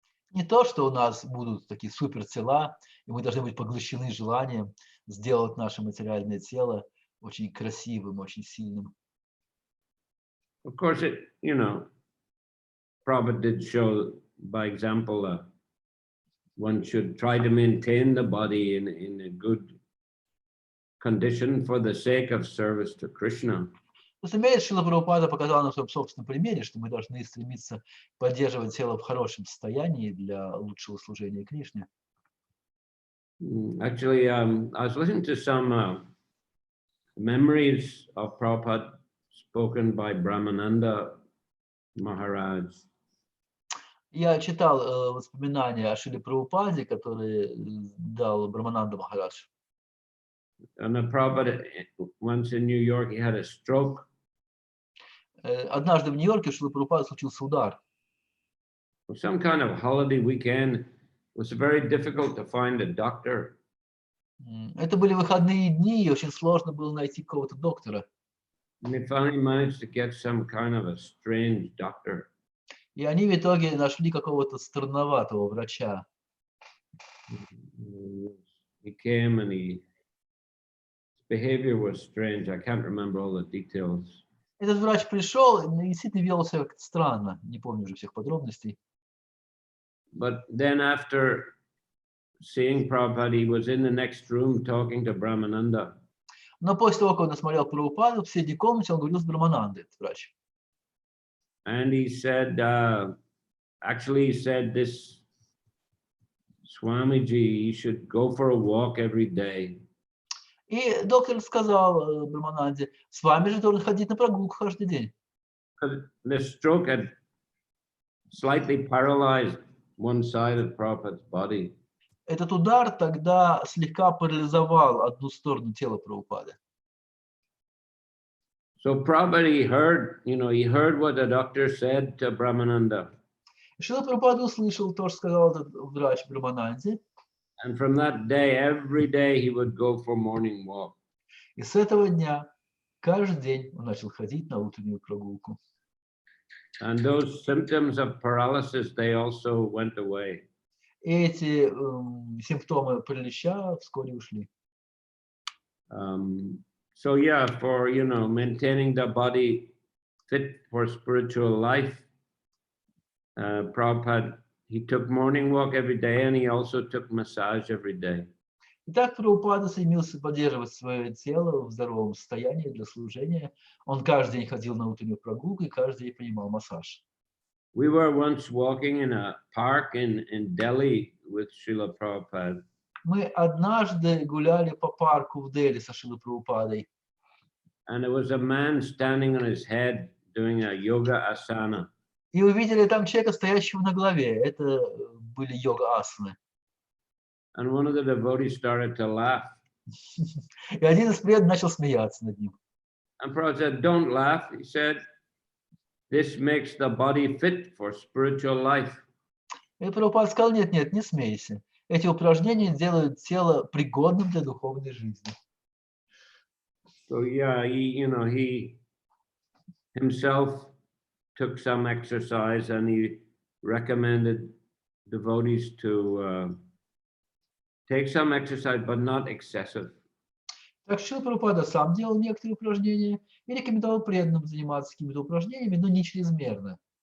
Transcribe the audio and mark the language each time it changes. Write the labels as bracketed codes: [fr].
[ru] Не то, что у нас будут такие супер тела, и мы должны быть поглощены желанием сделать наше материальное тело очень красивым, очень сильным. [en] Of course, Prabhupada did show by example one should try to maintain the body in a good condition for the sake of service to Krishna. [ru] Разумеется, Шрила Прабхупада показал на своем собственном примере, что мы должны стремиться поддерживать тело в хорошем состоянии для лучшего служения Кришне. [en] Actually, I was listening to some memories of Prabhupada spoken by Brahmananda Maharaj. [ru] Я читал воспоминания о Шриле Прабхупаде, которые дал Брахмананда Махарадж. [en] And Prabhupada, once in New York, he had a stroke. [ru] Однажды в Нью-Йорке у Шрилы Прабхупады случился удар. [en] For some kind of holiday weekend, it was very difficult to find a doctor. [ru] Это были выходные дни, и очень сложно было найти какого-то доктора. [en] And they finally managed to get some kind of a strange doctor. [ru] И они в итоге нашли какого-то странноватого врача. [en] He came and his behavior was strange. I can't remember all the details. [ru] Этот врач пришел и действительно вел себя как-то странно. Не помню уже всех подробностей. [en] But then after seeing Prabhupada, he was in the next room talking to Brahmananda. [ru] Но после того, как он осмотрел Прабхупаду, в соседней комнате он говорил с Брахманандой, этот врач. [en] And he said, actually he said, this Swamiji, he should go for a walk every day. [ru] И доктор сказал Брахмананде, с вами же должен ходить на прогулку каждый день. [en] The stroke had slightly paralyzed one side of Prabhupada's body. [ru] Этот удар тогда слегка парализовал одну сторону тела Прабхупады. [en] So Prabhupada, he heard what the doctor said to Brahmananda. [ru] Шрила Прабхупада услышал то, что сказал этот врач Брахмананде. [en] And from that day, every day he would go for morning walk. [ru] И с этого дня каждый день он начал ходить на утреннюю прогулку. [en] And those symptoms of paralysis, they also went away. [ru] И эти симптомы паралича вскоре ушли. [en] So yeah, for maintaining the body fit for spiritual life, Prabhupada, he took morning walk every day, and he also took massage every day. [ru] Итак, Прабхупада стремился поддерживать свое тело в здоровом состоянии для служения. Он каждый день ходил на утреннюю прогулку и каждый день принимал массаж. [en] We were once walking in a park in Delhi with Srila Prabhupada. [ru] Мы однажды гуляли по парку в Дели со Шрилой Прабхупадой. [en] And there was a man standing on his head doing a yoga asana. [ru] И увидели там человека, стоящего на голове. Это были йога-асаны. [en] And one of the devotees started to laugh. [ru] И один из преданных начал смеяться над ним. [en] And Prabhupada said, "Don't laugh." He said, "This makes the body fit for spiritual life." [ru] И Прабхупада сказал, нет, не смейся. Эти упражнения делают тело пригодным для духовной жизни. [en] So yeah, he himself took some exercise and he recommended devotees to take some exercise, but not excessive. [ru] Так Шрила Прабхупада сам делал некоторые упражнения и рекомендовал преданным заниматься какими-то упражнениями, но не чрезмерно.